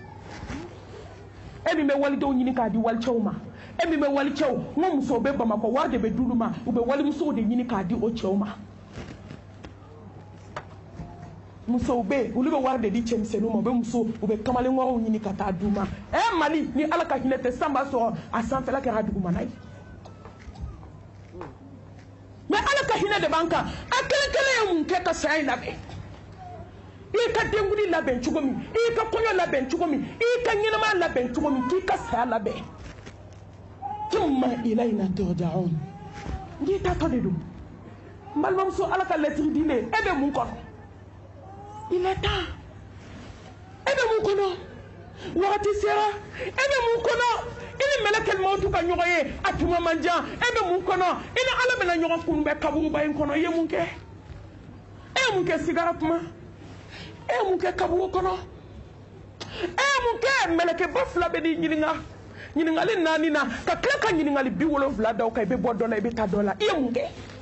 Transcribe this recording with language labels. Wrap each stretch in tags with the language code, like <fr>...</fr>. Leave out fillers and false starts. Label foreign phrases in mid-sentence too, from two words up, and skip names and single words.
<bm>e min bɛ walidenw ɲini k'a di walicɛw ma e min bɛ walicɛw n ko musow bɛ Bamakɔ wari de bɛ d'olu ma u bɛ walimusow de ɲini k'a di o cɛw ma musow bɛ yen olu bɛ wari de di cɛmisɛnninw ma u bɛ muso u bɛ kamalenkɔrɔw ɲini ka taa d'u ma Mali ni Ala ka hinɛ tɛ san b'a sɔrɔ a sanfɛla kɛra dugumana ye mais Ala ka hinɛ de b'an kan a kelen kelen ye mun kɛ ka saya in labɛn I ka denkuli labɛn cogo min I ka kɔɲɔ labɛn cogo min I ka ɲɛnamaya labɛn cogo min k'i ka saya labɛn</bm> <ar>ثم إلينا ترجعون</ar> <bm>n'i taatɔ de don n balimamuso Ala ka lɛtiri dilen e bɛ mun kɔnɔ</bm> <fr>il est temps</fr> <bm>e bɛ mun kɔnɔ wagati sera e bɛ mun kɔnɔ I ni</bm> <ar>ملك الموت</ar> <bm>ka ɲɔgɔn ye a tuma man jan e bɛ mun kɔnɔ I ni Ala bɛna ɲɔgɔn kunbɛn kaburuba in kɔnɔ I ye mun kɛ e ye mun kɛ sigara kuma e ye mun kɛ kaburu kɔnɔ e ye mun kɛ mɛlɛkɛba fila bɛ n'i ɲininka ɲininkali 4 na ka tila ka ɲininkali 70 da o kan I bɛ bɔ dɔ la I bɛ taa dɔ la I ye mun kɛ</bm>